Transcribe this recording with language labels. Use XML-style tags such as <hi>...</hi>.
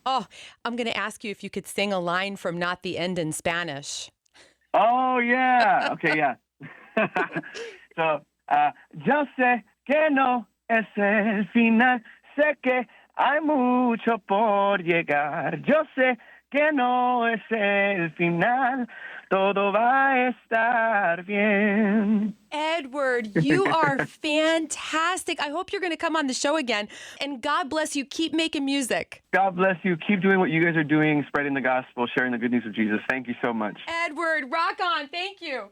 <en>Oh, I'm going to ask you if you could sing a line from Not the End in Spanish. Oh, yeah. Okay, yeah.</en> <es>So, yo sé que no es el final, sé que hay mucho por llegar. Yo sé que no es el final, todo va a estar bien.</es> <en>Edward, you are fantastic. I hope you're going to come on the show again. And God bless you. Keep making music. God bless you. Keep doing what you guys are doing, spreading the gospel, sharing the good news of Jesus. Thank you so much. Edward, rock on. Thank you.</en>